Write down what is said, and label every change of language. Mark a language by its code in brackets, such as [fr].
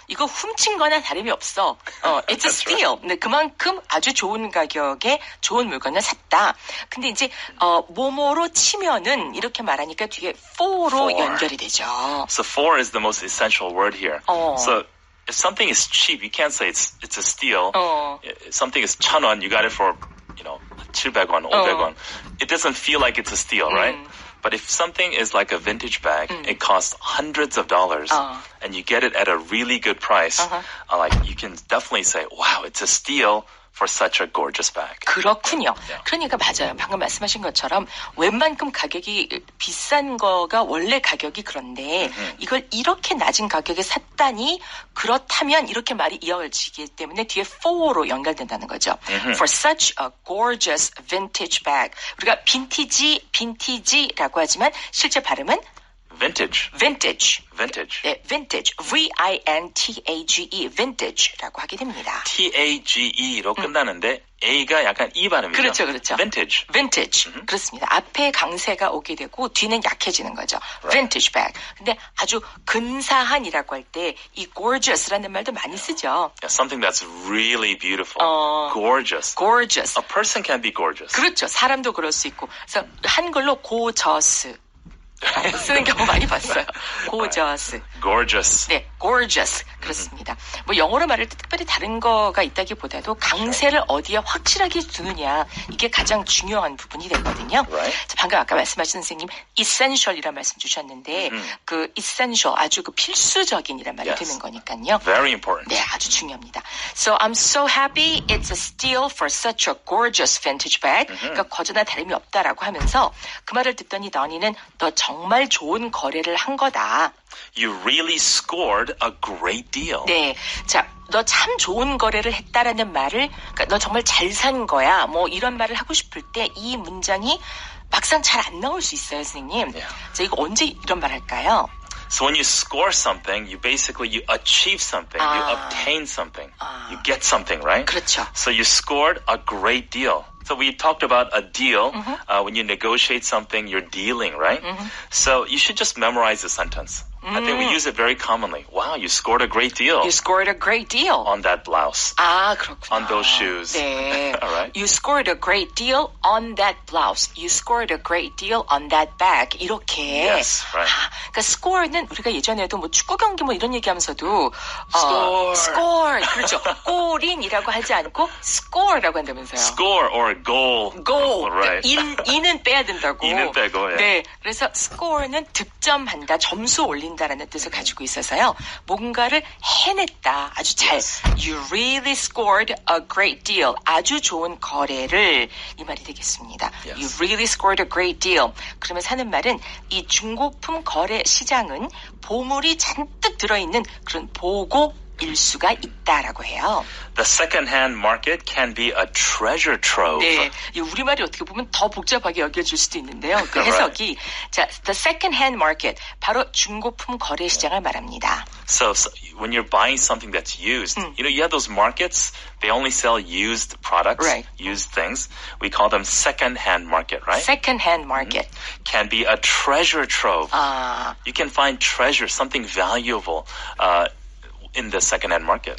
[ko] 이거 훔친 거나 다름이 없어. [en] It's a steal. [ko] 근데 그만큼 아주 좋은 가격에 좋은 물건을 샀다. 근데 이제 뭐뭐로 치면은 이렇게 말하니까 뒤에 for로 연결이 되죠. [en] So for is the most essential word here. So if something is cheap, you can't say it's a steal. If something is 1,000원, you got it for 700원, 500원. It doesn't feel like it's a steal, right? But if something is like a vintage bag, it costs hundreds of dollars, and you get it at a really good price, like you can definitely say, wow, it's a steal for such a gorgeous bag. [ko] 그렇군요. 그러니까 맞아요. 방금 말씀하신 것처럼 웬만큼 가격이 비싼 거가 원래 가격이 그런데 이걸 이렇게 낮은 가격에 샀다니 그렇다면 이렇게 말이 이어지기 때문에 뒤에 for로 연결된다는 거죠. [en] For such a gorgeous vintage bag. [ko] 우리가 빈티지라고 하지만 실제 발음은 [en] Vintage. vintage. [ko] 네, [en] vintage. V-I-N-T-A-G-E. [ko] vintage라고 하게 됩니다. T-A-G-E로 끝나는데 A가 약간 E 발음이죠. 그렇죠. [en] Vintage. [ko] vintage. 그렇습니다. 앞에 강세가 오게 되고 뒤는 약해지는 거죠. [en] Vintage bag. [ko] 근데 아주 근사한이라고 할 때 이 gorgeous라는 말도 많이 쓰죠. [en] Yeah, something that's really beautiful. Gorgeous. gorgeous. A person can be gorgeous. [ko] 그렇죠. 사람도 그럴 수 있고. 그래서 한글로 gorgeous. 쓰는 경우 많이 봤어요. gorgeous. [en] Gorgeous. [ko] 네, gorgeous. 그렇습니다. 뭐 영어로 말할 때 특별히 다른 거가 있다기보다도 강세를 어디에 확실하게 두느냐 이게 가장 중요한 부분이 되거든요. [en] Right. [ko] 방금 아까 말씀하신 선생님 essential이라는 말씀 주셨는데 그 essential 아주 그 필수적인이란 말이 되는 거니까요. [en] Very important. [ko] 네, 아주 중요합니다. [en] So I'm so happy it's a steal for such a gorgeous vintage bag. [ko] 그러니까 거저나 다름이 없다라고 하면서 그 말을 듣더니 너니는 너 정말 좋은 거래를 한 거다. [en] You really scored a great deal. [ko] 네, 자, 너 참 좋은 거래를 했다라는 말을, 그러니까 너 정말 잘 산 거야. 뭐 이런 말을 하고 싶을 때 이 문장이 막상 잘 안 나올 수 있어요, 선생님. 자, 이거 언제 이런 말 할까요? [en] So when you score something, you achieve something, you obtain something, you get something, right? [ko] 그렇죠. [en] So you scored a great deal. So we talked about a deal. When you negotiate something, you're dealing, right? So you should just memorize the sentence. I think we use it very commonly. Wow, you scored a great deal. You scored a great deal. On that blouse. [ko] 아, 그렇구나. [en] On those shoes. [ko] 네. [en] All right. You scored a great deal on that blouse. You scored a great deal on that bag. [ko] 이렇게. [en] Yes, right. [ko] 그러니까 score는 우리가 예전에도 뭐 축구 경기 뭐 이런 얘기하면서도 [en] Score. [ko] score. 그렇죠. 골인이라고 하지 않고 score라고 한다면서요. [en] Score or goal. goal. Right. [ko] 이는 빼야 된다고. 이는 빼고, 예. 네. 그래서 score는 득점한다, 점수 올린다라는 뜻을 가지고 있어서요. 뭔가를 해냈다. 아주 잘. [en] Yes. You really scored a great deal. [ko] 아주 좋은 거래를 이 말이 되겠습니다. [en] Yes. You really scored a great deal. [ko] 그러면서 하는 말은 이 중고품 거래 시장은 보물이 잔뜩 들어있는 그런 보고일 수가 있다라고 해요. [en] The second-hand market can be a treasure trove. [ko] 네, 이 우리말이 어떻게 보면 더 복잡하게 여겨질 수도 있는데요. 그 해석이 자, [en] the second-hand market [ko] 바로 중고품 거래 시장을 말합니다. [en] So when you're buying something that's used, you have those markets. They only sell used products, Right. used things. We call them second-hand market, right? second-hand market. Can be a treasure trove. [ko] 아, [en] You can find treasure, something valuable. In the second-hand market.